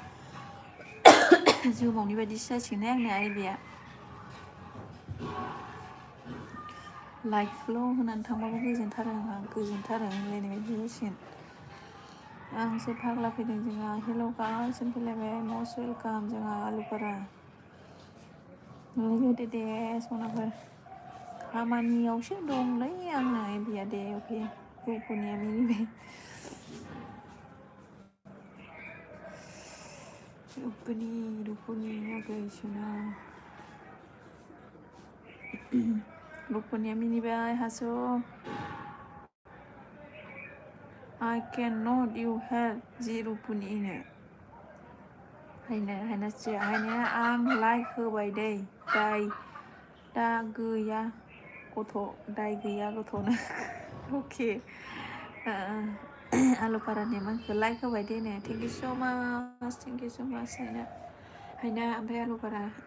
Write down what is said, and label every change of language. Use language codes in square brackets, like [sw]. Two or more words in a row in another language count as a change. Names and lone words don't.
[brx] जोमावनि बायदिसो जासिगोनहाय आंनि आइडिया लाइकल' होनानै थांबाबो गोजोनथारो होनलायनाय बायदि जासिगोन आंसो फाग्ला फैदों जोंहा हेल' गाइस फैलायबाय [en] most welcome [brx] जोंहा आलुपारा लोगो दे सनाफोर खामानियावसो दंलै आंना बिया दे अके रुपुनिया मिनिबाय रुपुनि आगै सना रुपुनिया मिनिबाय हास' [en] I cannot you help [brx] जि रुपुनिनो हायनासो हायनाया आं लाइक होबाय दै दा गैया गथ' दाय गैया गथ'नो अके आलु फारानि मानखौ लाइक होबाय दे नो [en] thank you so much [brx] हायना ओमफ्राय आलु फारा